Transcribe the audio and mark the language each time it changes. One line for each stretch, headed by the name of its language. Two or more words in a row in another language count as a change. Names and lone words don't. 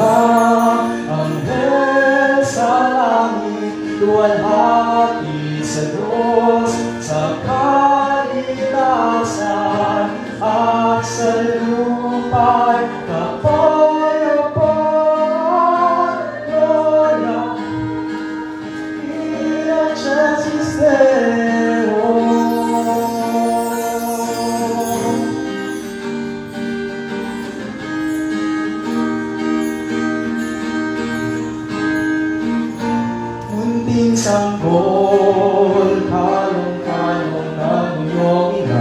Filipino: Anghel sa langit, luwalhati sa Diyos, sa kaligtasan at sa lupa'y kapayapaan.
Latin: Gloria in excelsis Deo.
Filipino: Munting sanggol, kalong-kalong ng iyong ina.